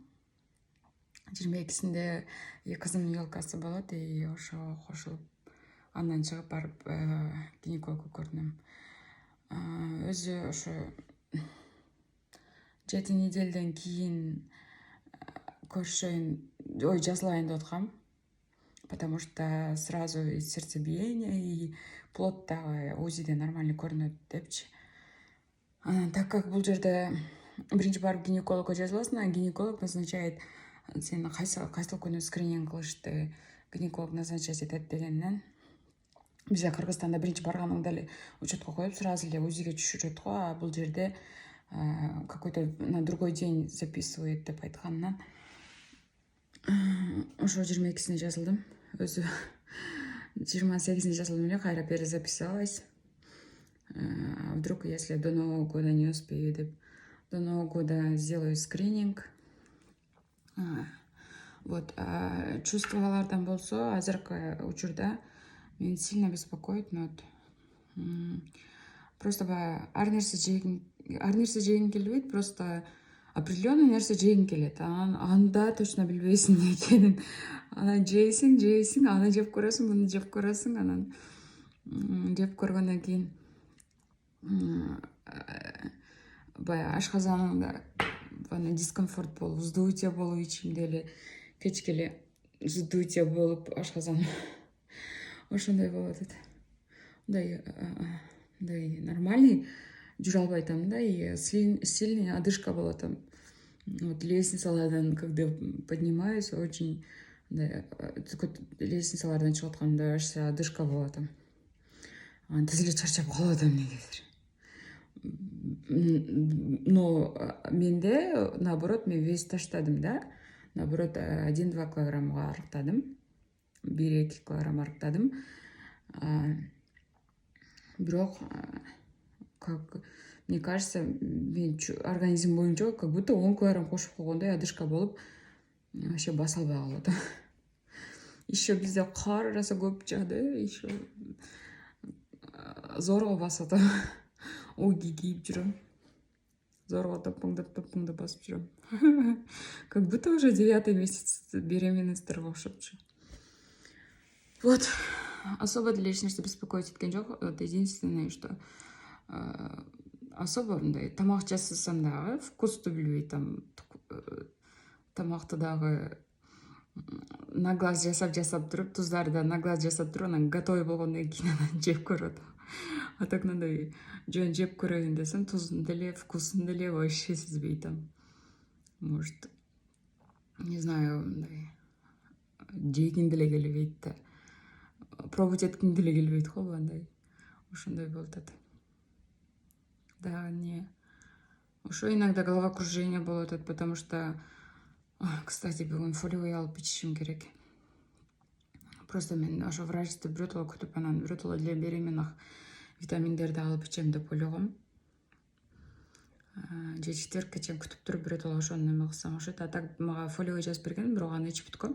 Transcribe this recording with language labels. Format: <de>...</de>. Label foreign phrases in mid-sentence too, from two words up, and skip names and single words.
<ky>22-синде кызымдын ёлкасы болот, и ошого кошулуп андан чыгып барып гинекологду көрдүм. Өзү ошо 7 неделден кийин көрүшөйүн, жазылайын деп аткам.</ky> <ru>Потому что сразу и сердцебиение, и плод</ru> <ky>дагы УЗИде нормально көрүнөт депчи.</ky> <ru>Так как</ru> <ky>бул жерде биринчи барып гинекологко жазыласың,</ky> <ru>а гинеколог назначает</ru> <ky>сени кайсыл күнү скрининг кылышты, гинеколог назначать этет дегенден. Бизде Кыргызстанда биринчи барганыңда эле учетко коюп сразу эле УЗИге түшүрөт го, а бул жерде</ky> <ru>какой-то на другой день записывает</ru> <ky>деп айтканынан ошо 22-сине жазылдым. Өзү 28-сине жазылдым эле, кайра перезаписалась.</ky> <ru>Вдруг, если до Нового года не успею, деп до Нового года сделаю скрининг. Вот,</ru> <ky>чувствовалардан болсо, азыркы учурда мени</ky> <ru>сильно беспокоит, но просто</ru> <ky>ар нерсе жегим келбейт,</ky> <ru>просто определенный</ru> <ky>нерсе жегим келет. Анда точно билбейсиң эмне экенин. Анан жейсиң, аны жеп көрөсүң, муну жеп көрөсүң, анан жеп көргөндөн кийин баягы ашказаныңда дискомфорт болуп, вздутие болуп, ичимде эле кечке эле вздутие болуп, ашказан ошондой болот эт. Мындай нормальный жүрө албай атам да,</ky> <ru>и сильный одышка болот.</ru> <ky>Вот лестницалардан,</ky> <ru>когда поднимаюсь, очень</ru> <ky>лестницалардан чыгып атканда одышка болот. Тез эле чарчап калып атам негизир. Но менде, наоборот, мен вес таштадым да. Наоборот, 1-2 килограммга арыктадым. 1-2 килограмм арыктадым. Бирок,</ky> <ru>как мне кажется,</ru> <ky>мен организм боюнча</ky> <ru>как будто</ru> <ky>10 килограмм кошуп койгондой одышка болуп, вообще баса албай калып атам. Еще бизде кар ыраса көп жаады, еще зорго басып атам. Уги кийип жүрөм. Зорго топуңдап басып жүрөм.</ky> <ru>Как будто уже 9-й месяц</ru> <ky>беременностьтарга окшопчу. Вот, особо деле эч нерсе беспокоить эткен жок.</ky> <ru>Вот единственное, что особо</ru> <ky>мындай тамак жасасам дагы вкусту билбей, тамакты дагы</ky> <ru>на глаз</ru> <ky>жасап туруп, туздарды да</ky> <ru>на глаз</ru> <ky>жасап туруп, анан готовый болгондон кийин анан жеп көрүп атам.</ky> <ru>А так</ru> <ky>мындай жөн жеп көрөйүн десем, тузун деле, вкусун деле вообще сезбей атам.</ky> <ru>Может, не знаю,</ru> <ky>мындай жегим деле келбейт да. Пробовать этким деле келбейт го, андай. Ошондой болуп атат.</ky> <ru>Да, не.</ru> <ky>Ошо</ky> <ru>иногда головокружение</ru> <ky>болуп атат,</ky> <ru>потому что, кстати,</ru> <ky>бүгүн фолиевый алып ичишим керек. Просто мен ошо врачты биротоло күтүп, анан биротоло</ky> <ru>для беременных</ru> <ky>витаминдерди алып ичем деп ойлогом. Же четвертке чейин күтүп туруп биротоло ошону неме кылсам окшойт.</ky> <ru>А так</ru> <ky>мага фолиевый жазып берген, бирок аны ичип бүткөм.</ky>